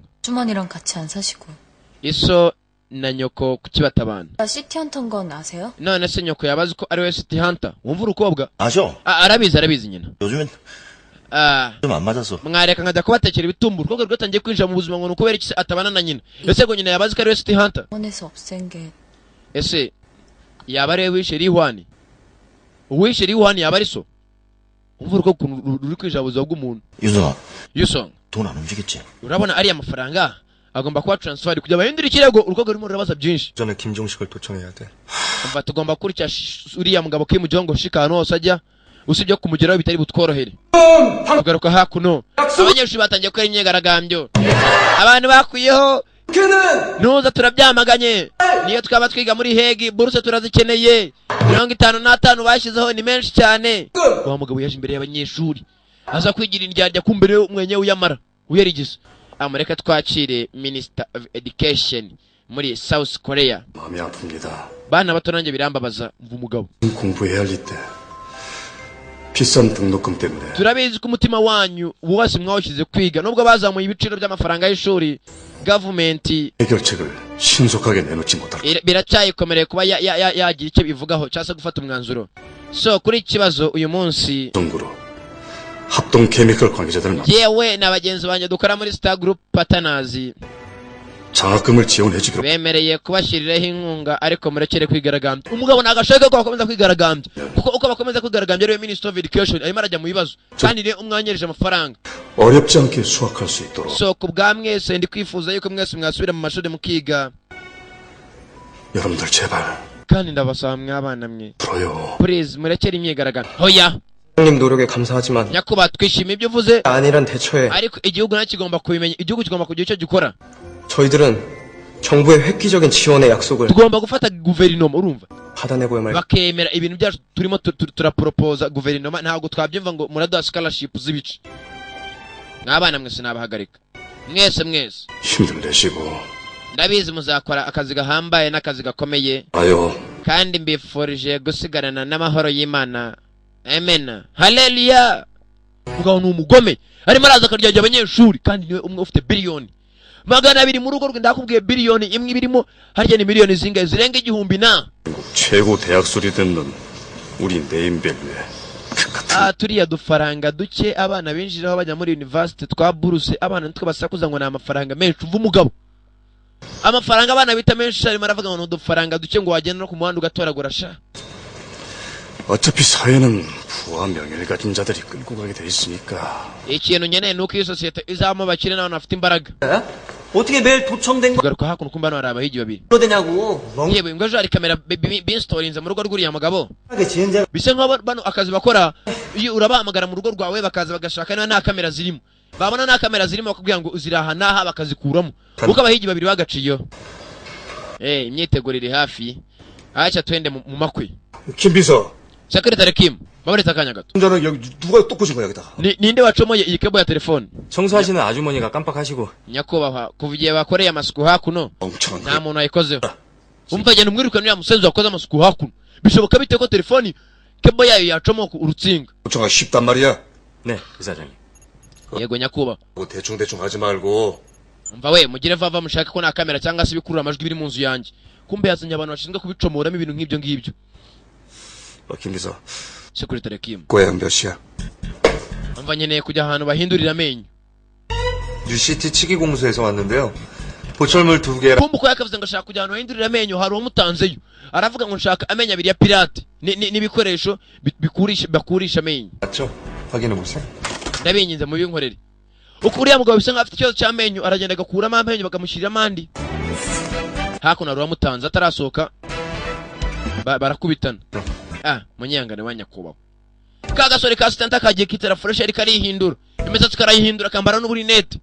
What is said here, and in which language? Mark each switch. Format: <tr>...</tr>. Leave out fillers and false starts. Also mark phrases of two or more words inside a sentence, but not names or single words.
<ko>주머니랑 같이 안 사시고.</ko> <rw>iso na nyoko kuki batabana</rw> <ko>시티 헌터인 건 아세요?</ko> <rw>none se nyoko yabazi ko ari we City Hunter wumva urukobwa</rw> <ko>아셔.</ko> <rw>arabizi nyina</rw> <ko>요즘엔 좀 안 맞아서.</ko> <rw>mwareka nkajya kubatekera ibitumbu urukobwa rwatangiye kwinjira mu buzima ngo nukubera iki atabana na nyina ese ngo nyina yabazi ko ari we City Hunter</rw> <ko>원에서 없앤 게</ko> <rw>ese yaba ari we wishe Rihwani uwishe Rihwani yaba ari so umva uruko ruri kwinjira mu buzima bw'umuntu</rw> <ko>유성아,</ko> <rw>Yusong</rw> <ko>돈 안 움직였지?</ko> <rw>urabona ariya mafaranga agomba kuba transfer kujya bahindura ikirego urukobwa rurimo rurabaza byinshi</rw> <ko>전에 김종식을 도청해야 돼.</ko> <rw>umva tugomba kurya uriya mugabo Kimujong shika ahantu hose ajya usibye kumugeraho bitari butworohere tugaruka hakuno abanyeshuri batangiye gukora imyigaragambyo abantu bakwiyeho nuza turabyamaganye niyo twaba twiga muri hegi buruse turazikeneye 55 bashyizeho ni menshi cyane wa mugabo yaje imbere y'abanyeshuri aza kwigira indyarya kumbere umwenye uyamara uyarigize amureka twakire</rw> <en>Minister of Education</en> <rw>muri South Korea</rw> <ko>마음이 아픕니다.</ko> <rw>bana bato nanjye birambabaza mva umugabo</rw> <ko>공부해야 할 때 비싼 등록금 때문에</ko> <rw>turabizi ko umutima wanyu wose mwawushyize kwiga nubwo bazamuye ibiciro by'amafaranga y'ishuri government</rw> <ko>해결책을 신속하게 내놓지 못할</ko> <rw>biracyayikomereye kuba yagira icyo bivugaho cyangwa se gufata umwanzuro so kuri iki kibazo uyu munsi</rw> <ko>정부로 합동 케미컬 관계자들은</ko> <rw>yewe na bagenzi banjye dukora muri Star Group Partners</rw> <ko>장학금을 지원해주기로</ko> <rw>bemereye kubashyiriraho inkunga ariko murekere kwigaragambya umugabo nagashaka ko bakomeza kwigaragambya kuko uko bakomeza kwigaragambya rero</rw> <en>Minister of Education</en> <rw>arimo arajya mu bibazo kandi rero umwanyereje amafaranga</rw> <ko>어렵지 않게 수학할 수 있도록</ko> <rw>so ku bwa mwese ndi kwifuza yuko mwese mwasubira mu mashuri mukiga</rw> <ko>여러분들 제발</ko> <rw>kandi ndabasaba mwabana mwe</rw> <ko>들어요.</ko> <rw>please murekere imyigaragambyo hoya</rw> <ko>형님 노력에 감사하지만</ko> <rw>nyakubahwa twishimiye ibyo uvuze</rw> <ko>아니란 대처에</ko> <rw>ariko igihugu nacyo kigomba kubimenya igihugu kigomba kugira icyo gikora</rw> <ko>저희들은 정부의 획기적인 지원의 약속을</ko> <rw>tugomba gufata guverinoma urumva</rw> <ko>받아내고야 말.</ko> <rw>bakemera ibintu byacu turimo turaporopoza guverinoma ntabwo twabyumva ngo muraduha scholarship z'ibice mwabana mwese nabahagarika mwese</rw> <ko>힘들 내시고</ko> <rw>ndabizi muzakora akazi gahambaye n'akazi gakomeye</rw> <ko>아요</ko> <rw>kandi mbifurije gusigarana n'amahoro y'Imana amen haleluya mugabo ni umugome arimo araza akaryajya abanyeshuri kandi niwe umwe ufite biliyoni 200 mu rugo rwe ndakubwiye biliyoni imwe birimo harya ni miliyoni zingahe zirenga 1000 na</rw> <ko>최고 대학 소리 듣는 우리 네임밸류에</ko> <rw>turiya dufaranga duke abana binjiraho bajya muri university twa buruse abana nitwe basakuza ngo ni amafaranga menshi umva umugabo amafaranga abana bita menshi arimo aravuga ngo ni udufaranga duke ngo wagenda no ku muhanda ugatoragura sha</rw> <ko>어차피 사회는 부와 명예를 가진 자들이 끌고 가게 돼 있으니까</ko> <rw>ikintu nkeneye nuko iyi sosiyete izamo abakire n'abantu bafite imbaraga</rw> <ko>어떻게 매일 도청된 거</ko> <rw>tugaruka hakuno kumbe hano hari abahigi babiri</rw> <ko>되냐고.</ko> <rw>yewe ngo ejo hari kamera binstorinze mu rugo rw'uriya mugabo</rw> <ko>멍청하게 진행자.</ko> <rw>bisa nk'aho bano akazi bakora iyo urabahamagara mu rugo rwawe bakaza bagashaka niba nta kamera zirimo babona nta kamera zirimo bakubwira ngo ziraha n'aha bakazikuramo kuko abahigi babiri bagaciyeho imyiteguro iri hafi acha twende mu makwe</rw> <ko>김비서.</ko> <rw>sekretari Kim babaretse akanya gato</rw> <ko>혼자는 여기 누가 또 꽂은 거야 여기다가.</ko> <rw>ninde wacomoye iyi kebo ya telefone</rw> <ko>청소하시는 아주머니가 깜빡하시고.</ko> <rw>nyakubahwa kuva igihe bakoreye amasuku hakuno</rw> <ko>멍청한</ko> <rw>nta muntu wayikozeho umva genda umwirukane uriya musenzi wakoze amasuku hakuno bishoboka bite ko telefoni kebo yayo yacomoka urutsinga</rw> <ko>멍청하기 쉽단 말이야. 네, 이사장님.</ko> <rw>yego nyakubahwa</rw> <ko>뭐 대충 하지 말고.</ko> <rw>umva we mugire vava mushake ko nta kamera cyangwa se ibikurura amajwi biri mu nzu yanjye kumbe yazanye abantu bashinzwe kubicomoramo ibintu nk'ibyo ngibyo</rw> <ko>김비서.</ko> <rw>sekretari Kim</rw> <ko>고향 몇이야?</ko> <rw>umva nkeneye kujya ahantu bahindurira amenyo</rw> <ko>UCT 치기공소에서 왔는데요. 보철물 2개랑</ko> <rw>kumbe uko yakavuze ngo ashaka kujya ahantu bahindurira amenyo hari uwamutanzeyo aravuga ngo nshaka amenyo abiri ya pirate n'ibikoresho bakurisha amenyo</rw> <ko>맞죠? 확인해보세요.</ko> <rw>ndabinginze mu binkorere uko uriya mugabo bisa nk'aho afite ikibazo cy'amenyo aragenda agakuramo amenyo bakamushyiriramo andi hakuno hari uwamutanze atarasohoka barakubitana munyangane wa nyakubahwa ka gasore ka sitanta kagiye kitera fureshi ariko arihindura imisatsi karayihindura akambara n'uburinete</rw>